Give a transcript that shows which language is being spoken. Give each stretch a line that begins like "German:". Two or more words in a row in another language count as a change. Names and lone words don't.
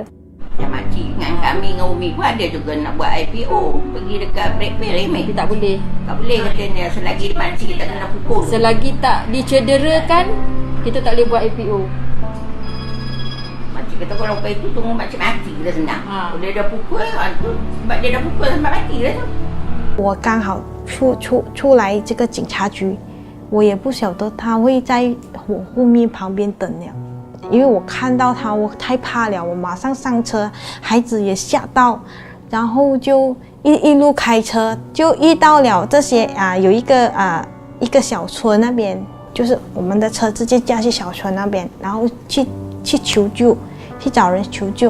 Malay: Yang makcik dengan kami dengan Umi pun ada juga nak buat IPO, pergi dekat Blackmail remeh. Tapi tak boleh. Tak boleh katanya selagi makcik tak kena pukul. Selagi tak dicederakan, kita tak boleh buat IPO. Makcik kata kalau kau itu tunggu makcik mati dah senang. Kalau dia dah pukul, tu sebab dia dah pukul sampai mati dah tu.
Chinese: 我刚好出来这个警察局，我也不晓得他会在我后面旁边等了，因为我看到他，我太怕了，我马上上车，孩子也吓到，然后就一路开车，就遇到了这些有一个小村那边，就是我们的车直接驾去小村那边，然后去求救，去找人求救。